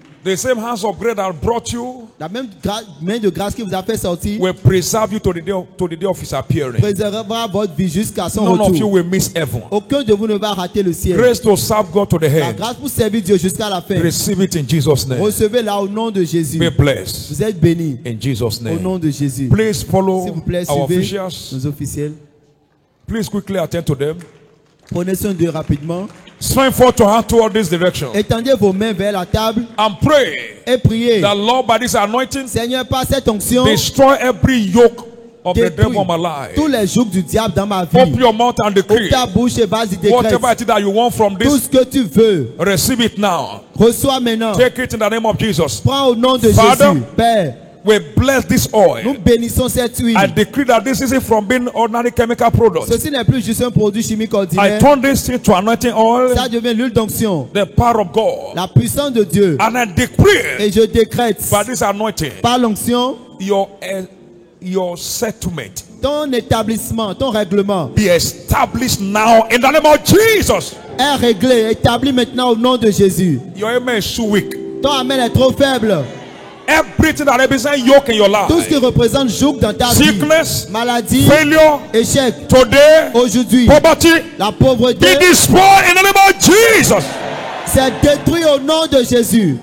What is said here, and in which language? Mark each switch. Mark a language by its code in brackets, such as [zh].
[en] The same hands of grace that brought you [fr] La même main de grâce qui vous a fait sortir [en] will preserve you to the day of His appearing. [fr] préservera votre vie jusqu'à son [en] None of you [fr] retour. [en] will miss heaven. [fr] Aucun de vous ne va rater le ciel. [en] Grace to serve God to the [fr] La [en] head. [fr] grâce pour servir Dieu jusqu'à la fin. [en] Receive it in Jesus' name. [fr] Recevez-la au nom de Jésus. [en] Be blessed [fr] Vous êtes bénis [en] in Jesus' [fr] au nom [en] name. [fr] de Jésus. [en] Please [fr] S'il [en] follow [fr] vous plaît, [en] our [fr] suivez [en] officials. [fr] nos officiels. [en] Please quickly attend to them. [fr] Prenez soin d'eux rapidement. [en] Stretch forth your hand toward this direction [fr] Étendez vos mains vers la table [en] and pray [fr] et priez. [en] that Lord, by this anointing, [fr] Seigneur, par cette onction, [en] destroy every yoke of the [fr] détruis [en] devil on my life. [fr] tous les jours du diable dans ma vie. [en] Open your mouth and [fr] Ouvre [en] decree [fr] ta bouche et vas-y décrète. [en] whatever it is that you want from [fr] Tout [en] this. [fr] ce que tu veux, [en] Receive it now. [fr] reçois maintenant. [en] Take it in the name of Jesus. [fr] Prends au nom de [en] Father, [fr] Jésus. Père, [en] We bless this [fr] nous [en] oil. [fr] bénissons cette huile. [en] I decree that this isn't from being ordinary chemical product. [fr] Ceci n'est plus juste un produit chimique [en] I [fr] ordinaire. [en] turn this into anointing oil, [fr] Ça devient l'huile d'onction. [en] the power of God. [fr] La puissance de Dieu. [en] And I decree [fr] Et je décrète [en] by this anointing [fr] par l'onction, [en] your settlement [fr] ton établissement, ton règlement [en] be established now in the name of Jesus. [fr] est réglé, établi maintenant au nom de Jésus. [en] Your amen is too weak. [fr] Ton amen est trop faible. [en] everything that represents yoke in your [fr] Tout ce qui [en] life, [fr] représente joug dans ta vie, [en] sickness, [fr] maladie, [en] failure, [fr] échec, [en] today, [fr] aujourd'hui, [en] poverty, [fr] la [en] be [fr] pauvreté, [en] destroyed in the name of Jesus. [fr] c'est détruit au nom de Jésus.